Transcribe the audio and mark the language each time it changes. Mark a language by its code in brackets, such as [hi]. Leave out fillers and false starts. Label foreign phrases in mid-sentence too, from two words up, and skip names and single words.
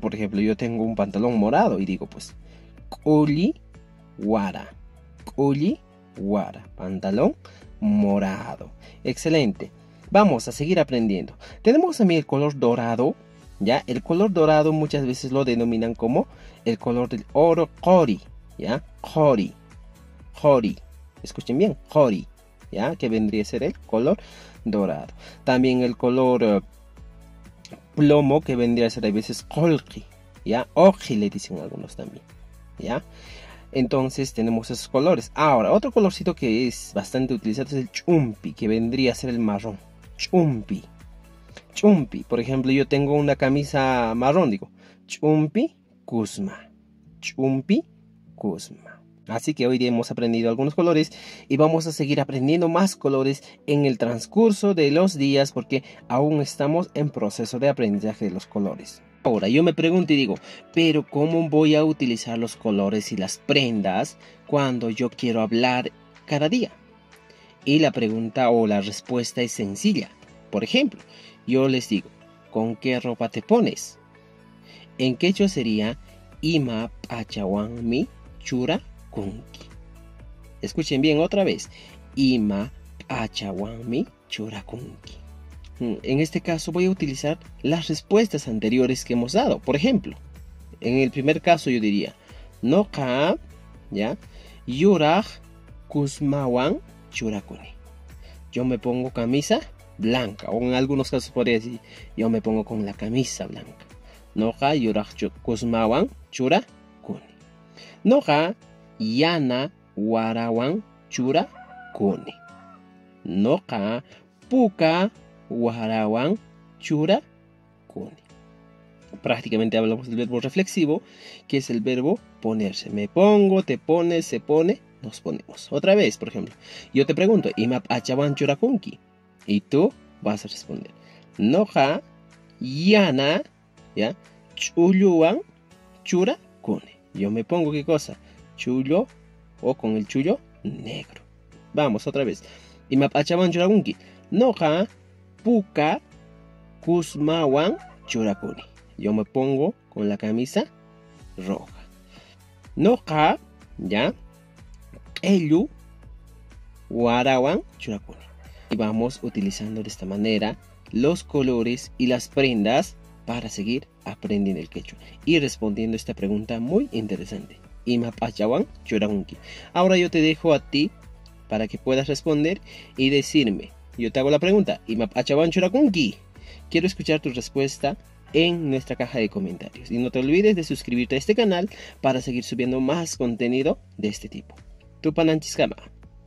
[es] Por ejemplo, yo tengo un pantalón morado y digo, pues, [qu] k'ulli guara. K'ulli guara, [es] pantalón morado. Excelente. Vamos a seguir aprendiendo. Tenemos también el color dorado, ¿ya? El color dorado muchas veces lo denominan como el color del oro qori, ¿ya? [qu] Qori, qori. [es] Escuchen bien, qori, ¿ya? Que vendría a ser el color dorado. También el color plomo, que vendría a ser a veces qolqi, ¿ya? Oji le dicen algunos también, ¿ya? Entonces tenemos esos colores. Ahora, otro colorcito que es bastante utilizado es el chumpi, que vendría a ser el marrón. [qu] Chumpi. Chumpi. [es] Por ejemplo, yo tengo una camisa marrón, digo [qu] chumpi kusma. Chumpi kusma. [es] Así que hoy día hemos aprendido algunos colores y vamos a seguir aprendiendo más colores en el transcurso de los días, porque aún estamos en proceso de aprendizaje de los colores. Ahora yo me pregunto y digo, pero ¿cómo voy a utilizar los colores y las prendas cuando yo quiero hablar cada día? Y la pregunta o la respuesta es sencilla. Por ejemplo, yo les digo, ¿con qué ropa te pones? En quechua sería [qu] ima pachawan mi chura kunki. [es] Escuchen bien otra vez. [qu] Ima pachawan mi chura kunki. [es] En este caso voy a utilizar las respuestas anteriores que hemos dado. Por ejemplo, en el primer caso yo diría noqa, ¿ya? [qu] Yuraj kusmawan churakuni. [es] Yo me pongo camisa blanca, o en algunos casos podría decir yo me pongo con la camisa blanca. [qu] Noqa yuraj kusmawan churakuni. Noqa yana warawan churakuni. Noqa puka warawan churakuni. [es] Prácticamente hablamos del verbo reflexivo, que es el verbo ponerse. Me pongo, te pones, se pone, nos ponemos. Otra vez, por ejemplo, yo te pregunto, [qu] ima pachawan churakunki, [es] y tú vas a responder [qu] noqa yana, [es] ¿ya? [qu] Chulluwan churakuni. [es] Yo me pongo, ¿qué cosa? Chullo, o con el chullo negro. Vamos, otra vez. [qu] Ima pachawan churakunki, noqa puka kusmawan churakuni. [es] Yo me pongo con la camisa roja. [qu] Noqa, ¿ya? Ellu warawan churakuni. [es] Y vamos utilizando de esta manera los colores y las prendas para seguir aprendiendo el quechua y respondiendo esta pregunta muy interesante. [qu] Ima pachawan churakunki. [es] Ahora yo te dejo a ti para que puedas responder y decirme. Yo te hago la pregunta, [qu] ima pachawan churakunki. [es] Quiero escuchar tu respuesta en nuestra caja de comentarios. Y no te olvides de suscribirte a este canal para seguir subiendo más contenido de este tipo. [qu] Tupananchiskama.